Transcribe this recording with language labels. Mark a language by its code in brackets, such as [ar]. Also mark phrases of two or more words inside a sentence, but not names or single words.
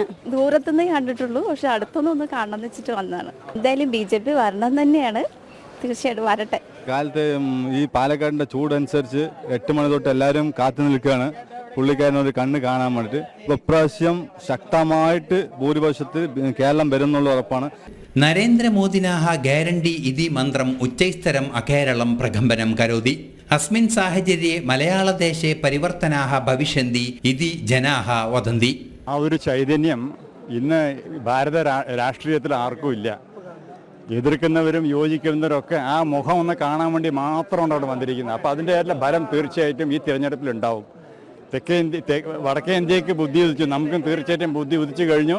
[ml] ദൂരത്തുനിന്ന് കണ്ടിട്ടുള്ളൂ, പക്ഷെ അടുത്തൊന്നും ഒന്ന് കാണണം വെച്ചിട്ട് വന്നതാണ്. എന്തായാലും BJP വരണം തന്നെയാണ്, തീർച്ചയായിട്ടും വരട്ടെ. കാലത്ത് ഈ പാലക്കാടിന്റെ ചൂടനുസരിച്ച് 8 മണി തൊട്ട് എല്ലാവരും കാത്തു നിൽക്കുകയാണ് പുള്ളിക്കാരനൊരു കണ്ണ് കാണാൻ വേണ്ടിയിട്ട്. ഇപ്രാവശ്യം ശക്തമായിട്ട് ഭൂരിപക്ഷത്തിൽ കേരളം വരുന്നുള്ള ഉറപ്പാണ്. [sa] नरेन्द्रमोदिनः ग्यारण्टी इति मन्त्रम् उच्चैस्तरम् अकेरलं प्रकम्पनं करोति. अस्मिन् साहचर्ये मलयाळदेशे परिवर्तनाः भविष्यन्ति इति जनाः वदन्ति. [ml] ആ ഒരു ചൈതന്യം ഇന്ന് ഭാരത രാഷ്ട്രീയത്തിൽ ആർക്കും ഇല്ല. എതിർക്കുന്നവരും യോജിക്കുന്നവരൊക്കെ ആ മുഖം ഒന്ന് കാണാൻ വേണ്ടി മാത്രമാണ് അവിടെ വന്നിരിക്കുന്നത്. അപ്പോൾ അതിൻ്റെ ഫലം തീർച്ചയായിട്ടും ഈ തിരഞ്ഞെടുപ്പിൽ ഉണ്ടാവും. വടക്കേ ഇന്ത്യക്ക് ബുദ്ധി ഉദിച്ചു, നമുക്കും തീർച്ചയായിട്ടും ബുദ്ധി ഉദിച്ചു കഴിഞ്ഞു.